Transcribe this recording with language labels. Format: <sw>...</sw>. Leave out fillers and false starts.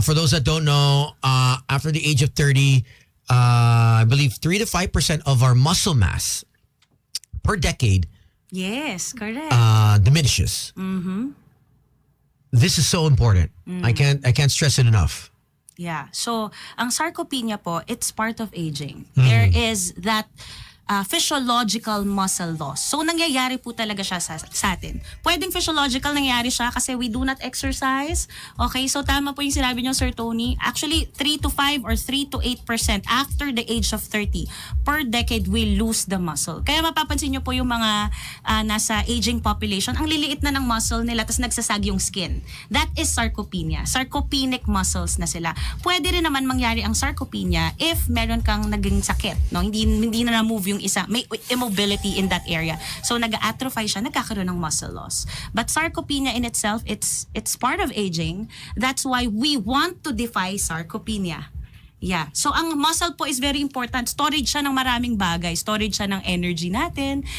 <en>For those that don't know, after the age of 30, I believe 3 to 5% of our muscle mass per decade Yes, correct. diminishes. This is so important. I can't stress it enough. Yeah. So,</en> <tl>ang sarcopenia po,</tl> <en>it's part of aging. There is that physiological muscle loss.</en> <tl>So, nangyayari po talaga siya sa atin. Pwedeng physiological nangyayari siya kasi</tl> <en>we do not exercise.</en> <tl>Okay? So, tama po yung sinabi niyo, Sir Tony.</tl> <en>Actually, 3 to 5 or 3 to 8% after the age of 30 per decade, we lose the muscle.</en> <tl>Kaya mapapansin niyo po yung mga nasa aging population, ang liliit na ng muscle nila tapos nagsasag yung skin.</tl> <en>That is sarcopenia.</en> <tl>Sarcopenic muscles na sila. Pwede rin naman mangyari ang sarcopenia if meron kang naging sakit. No? Hindi na na-move yung isa, may immobility in that area. So nag-atrophy siya, nagkakaroon ng muscle loss.</tl> <en>But sarcopenia in itself, it's part of aging. That's why we want to defy sarcopenia. Yeah.</en> <tl>So ang muscle po is very important. Storage siya ng maraming bagay. Storage siya ng energy natin.</tl>